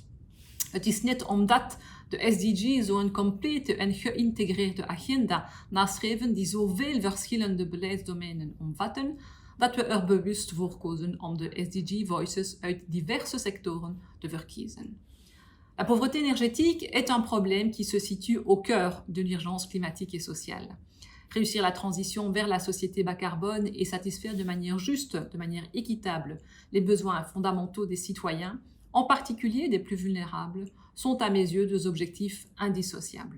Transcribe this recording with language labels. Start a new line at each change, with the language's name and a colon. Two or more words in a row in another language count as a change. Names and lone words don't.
Dutch: Het is net omdat de SDG zo'n complete en geïntegreerde agenda nastreven die zoveel verschillende beleidsdomeinen omvatten, dat we er bewust voor kozen om de SDG Voices uit diverse sectoren te verkiezen.
French: La pauvreté énergétique est un problème qui se situe au cœur de l'urgence climatique et sociale. Réussir la transition vers la société bas carbone et satisfaire de manière juste, de manière équitable, les besoins fondamentaux des citoyens, en particulier des plus vulnérables, sont à mes yeux deux objectifs indissociables.